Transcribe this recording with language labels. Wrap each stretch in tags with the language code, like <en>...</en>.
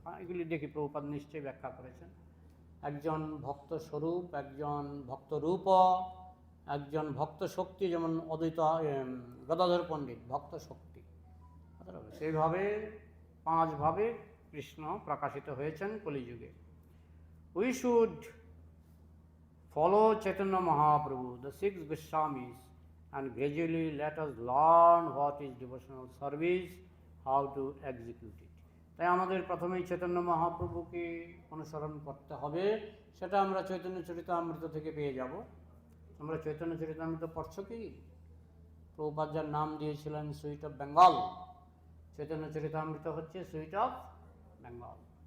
<bn>এগুলি দেখি প্রভুপাদ নিশ্চয়ই ব্যাখ্যা করেছেন। একজন ভক্ত স্বরূপ, একজন ভক্ত রূপ, একজন ভক্ত শক্তি, যেমন অদ্বৈত গদাধর পণ্ডিত ভক্ত শক্তি। সেইভাবে 5 ভাবে কৃষ্ণ প্রকাশিত হয়েছেন কলিযুগে।</bn> <en>We should follow Chaitanya Mahaprabhu, the 6 Goswamis, and gradually let us learn what is devotional service, how to execute it.</en> <bn>তাই আমাদের প্রথমেই চৈতন্য মহাপ্রভুকে অনুসরণ করতে হবে। সেটা আমরা চৈতন্য চরিতামৃত থেকে পেয়ে যাব। তোমরা চৈতন্য চরিতামৃত পড়ছো কি? প্রভুপাদ যার নাম দিয়েছিলেন সুইট অফ বেঙ্গল, চৈতন্য চরিতামৃত হচ্ছে সুইট অফ বেঙ্গল।</bn>